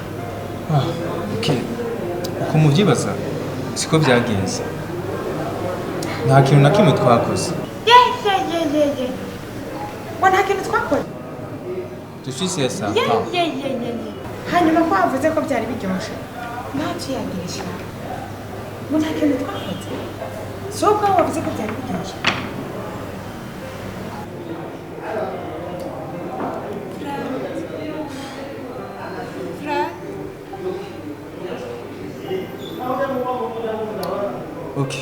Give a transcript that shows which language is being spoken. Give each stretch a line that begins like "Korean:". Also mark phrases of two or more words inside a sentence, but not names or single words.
Rundi: Ok. Uko muvyibaza siko vyagenze. nta kintu na kimwe twakoze. Ye. Wa nta kintu twakoze?
French: Je suis sûr ça.
Rundi: Ye. Hanyuma ko wavuze ko byari biryoshe. Ntacyo yagirisha. Ngo nta kintu twakoze. So ko wavuze ko byari biryoshe. Okay.